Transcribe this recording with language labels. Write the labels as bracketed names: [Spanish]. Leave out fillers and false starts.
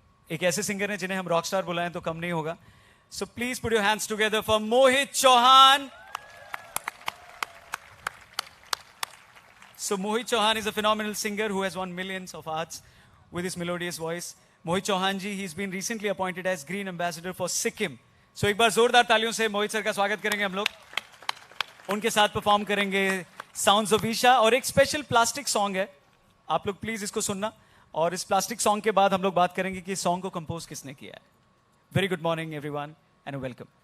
[Hindi] एक ऐसे सिंगर हैं जिन्हें हम रॉक स्टार बुलाएं तो कम नहीं होगा. [English] So please put your hands together for Mohit Chauhan. So Mohit Chauhan is a phenomenal singer who has won millions of hearts with his melodious voice. Mohit Chauhan ji, he's been recently appointed as Green Ambassador for Sikkim. [Hindi] So एक बार जोरदार तालियों से मोहित sir का स्वागत करेंगे हम लोग. उनके साथ परफॉर्म करेंगे Sounds of Isha और एक स्पेशल प्लास्टिक सॉन्ग है. आप लोग प्लीज इसको सुनना. और इस प्लास्टिक सॉन्ग के बाद हम लोग बात करेंगे कि इस सॉन्ग को कंपोज किसने किया है. [English] Very good morning everyone and welcome.